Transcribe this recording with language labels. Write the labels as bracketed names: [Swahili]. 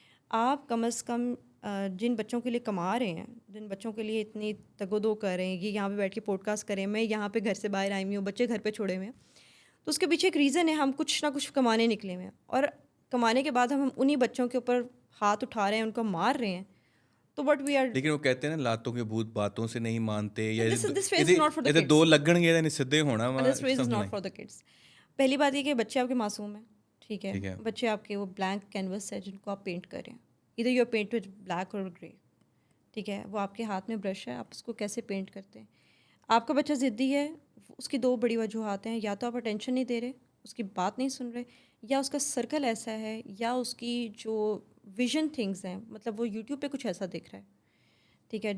[Urdu] آپ کم از کم جن بچوں کے لیے کما رہے ہیں, جن بچوں کے لیے اتنی تگودو کر رہے ہیں, یہ یہاں پہ بیٹھ کے پوڈ کاسٹ کریں, میں یہاں پہ گھر سے باہر آئی ہوئی ہوں, بچے گھر پہ چھوڑے ہوئے ہیں, تو اس کے پیچھے ایک ریزن ہے, ہم کچھ نہ کچھ کمانے نکلے ہوئے ہیں. اور کمانے کے بعد ہم انہیں بچوں کے اوپر ہاتھ اٹھا رہے ہیں, ان کو مار رہے ہیں. تو [English] but we are, [Urdu] لیکن وہ کہتے ہیں نا لاتوں کے بھوت باتوں سے نہیں مانتے, یا [English] this phase is not for the kids. [Punjabi] دو لگن گے سدھے ہونا. [English] this phase is not for the kids. [Urdu] پہلی بات یہ کہ بچے آپ کے معصوم ہیں, ٹھیک ہے. بچے آپ کے وہ بلینک کینوس ہے جن کو آپ پینٹ کر رہے ہیں, [English] ادھر you paint with black اور grey, [Urdu] ٹھیک ہے. وہ آپ کے ہاتھ میں برش ہے, آپ اس کو کیسے پینٹ کرتے ہیں. آپ کا بچہ ضدی ہے, اس کی دو بڑی وجوہات ہیں, یا تو آپ اٹینشن نہیں دے رہے, اس کی بات نہیں سن رہے, یا اس کا سرکل ایسا ہے, یا اس کی جو ویژن تھنگز ہیں, مطلب وہ یوٹیوب پہ کچھ ایسا دیکھ رہا ہے, ٹھیک ہے.